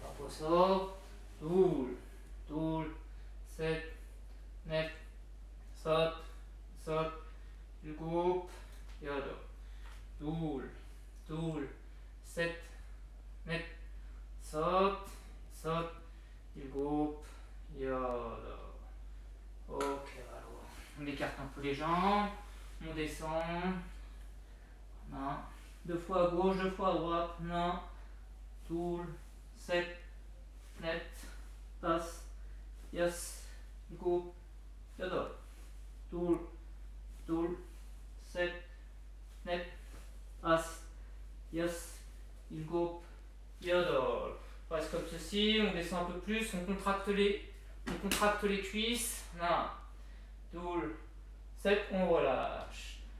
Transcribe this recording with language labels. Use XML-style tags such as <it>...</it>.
<ko>바꿔서 둘, 둘, 셋, 넷, 다섯, 여섯, 일곱, 여덟. 둘, 둘, 셋, 넷, 다섯, 여섯, 일곱, 여덟.</ko> <fr>Ok, alors on écarte un peu les jambes, on descend. Voilà. 2 fois à gauche, 2 fois à droite.</fr> <ko>하나, 둘, 셋, 넷, 다섯, 여섯, 일곱, 여덟. 둘, 둘, 셋, 넷, 다섯, 여섯, 일곱, 여덟.</ko> <fr>On reste comme ceci, on descend un peu plus, on contracte les cuisses.</fr> <ko>하나, 둘, 셋,</ko> <fr>on relâche.</fr>